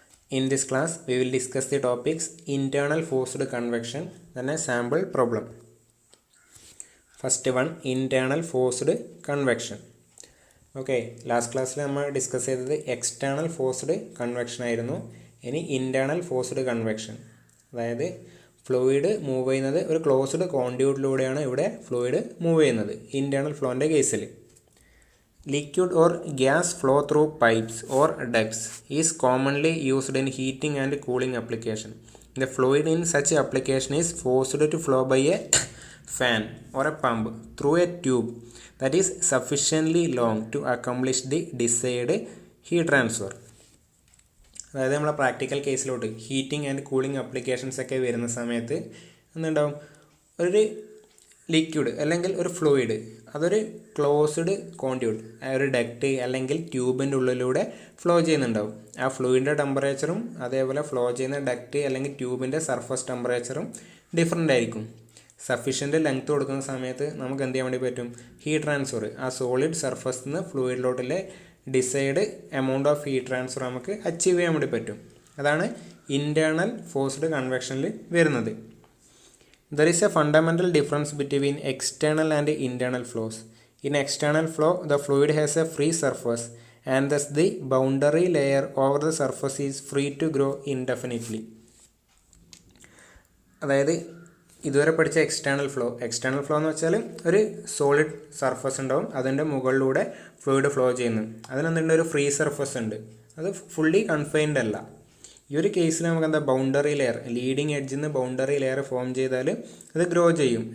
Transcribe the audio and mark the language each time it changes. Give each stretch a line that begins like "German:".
English: In this class, we will discuss the topics internal forced convection and a sample problem. First one, internal forced convection. Okay, last class we discussed the external forced convection. Any internal forced convection.
Malayalam: അതായത് fluid move ചെയ്യുന്നത് ഒരു closed കോണ്ടിയൂട്ടിലൂടെയാണ് ഇവിടെ fluid move ചെയ്യുന്നത് internal ഫ്ലോൻ്റെ കേസിൽ.
English: Liquid or gas flow through pipes or ducts is commonly used in heating and cooling application. The fluid in such application is forced to flow by a fan or a pump through a tube that is sufficiently long to accomplish the desired heat transfer.
Malayalam: അതായത് നമ്മളെ practical കേസിലോട്ട് heating and cooling applications ഒക്കെ വരുന്ന സമയത്ത് എന്തുണ്ടാവും, ഒരു liquid അല്ലെങ്കിൽ ഒരു fluid അതൊരു ക്ലോസ്ഡ് കോണ്ടിയൂട്ട് ഒരു ഡക്റ്റ് അല്ലെങ്കിൽ ട്യൂബിൻ്റെ ഉള്ളിലൂടെ ഫ്ലോ ചെയ്യുന്നുണ്ടാവും. ആ ഫ്ലൂയിഡിൻ്റെ ടെമ്പറേച്ചറും അതേപോലെ ഫ്ലോ ചെയ്യുന്ന ഡക്റ്റ് അല്ലെങ്കിൽ ട്യൂബിൻ്റെ സർഫസ് ടെമ്പറേച്ചറും ഡിഫറെൻ്റ് ആയിരിക്കും. സഫീഷ്യൻ്റ് ലെങ്ത് കൊടുക്കുന്ന സമയത്ത് നമുക്ക് എന്ത് ചെയ്യാൻ വേണ്ടി പറ്റും, ഹീറ്റ് ട്രാൻസ്ഫർ ആ സോളിഡ് സർഫസിൽ നിന്ന് ഫ്ലൂയിഡിലോട്ടിലെ decide amount of heat transfer നമുക്ക് അച്ചീവ് ചെയ്യാൻ വേണ്ടി പറ്റും. അതാണ് ഇൻറ്റേർണൽ ഫോഴ്സ്ഡ് കൺവെക്ഷനിൽ വരുന്നത്.
English: There is a fundamental difference between external and internal flows. In external flow, the fluid has a free surface and thus the boundary layer over the surface is free to grow indefinitely.
Malayalam: അതായത് ഇതുവരെ പഠിച്ച external flow എന്ന് വെച്ചാൽ ഒരു solid surface ഉണ്ടാവും, അതിൻ്റെ മുകളിലൂടെ fluid flow ചെയ്യുന്നു. അതിനെന്തുണ്ട്, ഒരു ഫ്രീ സർഫസ് ഉണ്ട്, അത് ഫുള്ളി കൺഫൈൻഡ് അല്ല. ഈ ഒരു കേസിൽ നമുക്ക് എന്താ, ബൗണ്ടറി ലെയർ, ലീഡിങ് എഡ്ജിൽ നിന്ന് ബൗണ്ടറി ലെയർ ഫോം ചെയ്താൽ അത് ഗ്രോ ചെയ്യും.